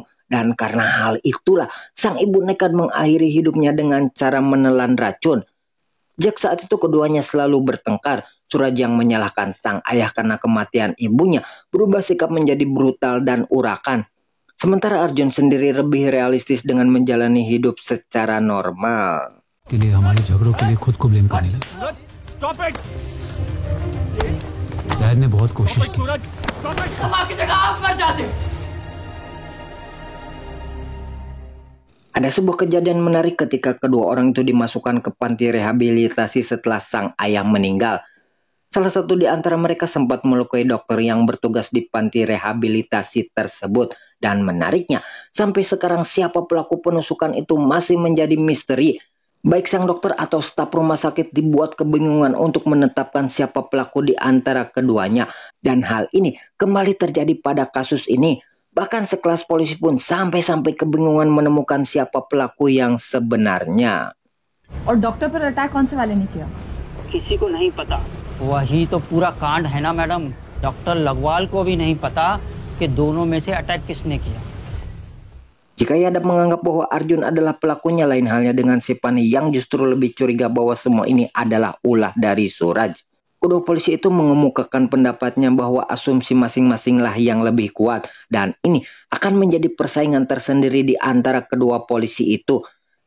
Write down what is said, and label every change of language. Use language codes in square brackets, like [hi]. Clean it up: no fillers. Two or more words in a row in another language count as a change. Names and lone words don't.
[id] Dan karena hal itulah, sang ibu nekat mengakhiri hidupnya dengan cara menelan racun. Sejak saat itu keduanya selalu bertengkar. Suraj yang menyalahkan sang ayah karena kematian ibunya berubah sikap menjadi brutal dan urakan. Sementara Arjun sendiri lebih realistis dengan menjalani hidup secara normal. [hi] के लिए हमारे झगड़ों के लिए खुद को ब्लेम करने लगे. डैड ने बहुत कोशिश की. [id] Ada sebuah kejadian menarik ketika kedua orang itu dimasukkan ke panti rehabilitasi setelah sang ayah meninggal. Salah satu di antara mereka sempat melukai dokter yang bertugas di panti rehabilitasi tersebut. Dan menariknya, sampai sekarang siapa pelaku penusukan itu masih menjadi misteri. Baik sang dokter atau staf rumah sakit dibuat kebingungan untuk menetapkan siapa pelaku di antara keduanya. Dan hal ini kembali terjadi pada kasus ini. Bahkan sekelas polisi pun sampai-sampai kebingungan menemukan siapa pelaku yang sebenarnya. [hi] और डॉक्टर पर अटैक कौन से वाले ने किया? किसी को नहीं पता. वही तो पूरा कांड है ना मैडम. डॉक्टर लगवाल को भी नहीं पता कि दोनों में से अटैक किसने किया. [id] Jika Yadav menganggap bahwa Arjun adalah pelakunya, lain halnya dengan Sipani yang justru lebih curiga bahwa semua ini adalah ulah dari Suraj. Kedua polisi itu mengemukakan pendapatnya bahwa asumsi masing-masinglah yang lebih kuat. Dan ini akan menjadi persaingan tersendiri di antara kedua polisi itu.